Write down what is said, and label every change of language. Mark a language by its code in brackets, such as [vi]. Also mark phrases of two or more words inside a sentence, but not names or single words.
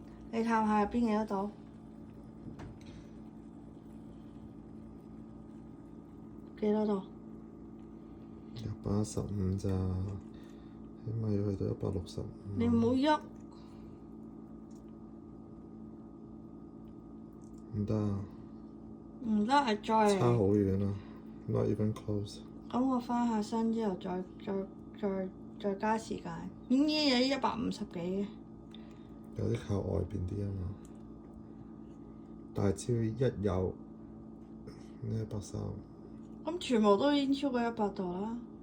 [yue] 你探下入邊幾多度？幾多度 115咋，起碼要去到165。你唔好喐。唔得啊！唔得，係再差好遠啊 ， [en] not even close。 [yue] 咁我翻下身之後再加時間，已經有150幾嘅。有啲靠外邊啲啊嘛，但係只要一有呢130，咁全部都已經超過100度啦。